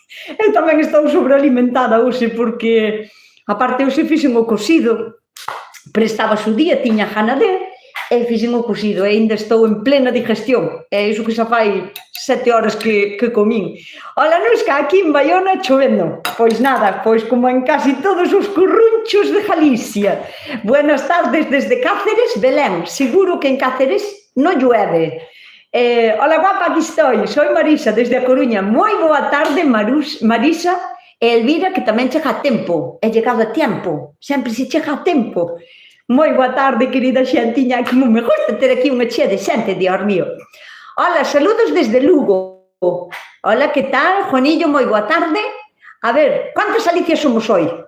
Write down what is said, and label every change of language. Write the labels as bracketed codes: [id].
[gl] Eu tamén estou sobrealimentada hoxe porque, aparte, hoxe fixen o cocido. Prestaba o día, tiña gana e fixen o cocido. E ainda estou en plena digestión. É iso que xa fai 7 horas que comín. Hola, Nuska, aquí en Baiona chovendo. Pois nada, pois como en casi todos os currunchos de Galicia. [es] Buenas tardes desde Cáceres, Belén. Seguro que en Cáceres non llueve. Hola, guapa, aquí estoy. Soy Marisa, desde A Coruña. [gl] Moi boa tarde, Marisa. E Elvira, que tamén chega a tempo. He llegado a tempo. Sempre se chega a tempo. Moi boa tarde, querida xentiña. Como me gusta ter aquí unha chea de xente, Dios mío. [es] Hola, saludos desde Lugo. Hola, que tal? Juanillo, moi boa tarde. A ver, ¿cuántas Alicias somos hoy?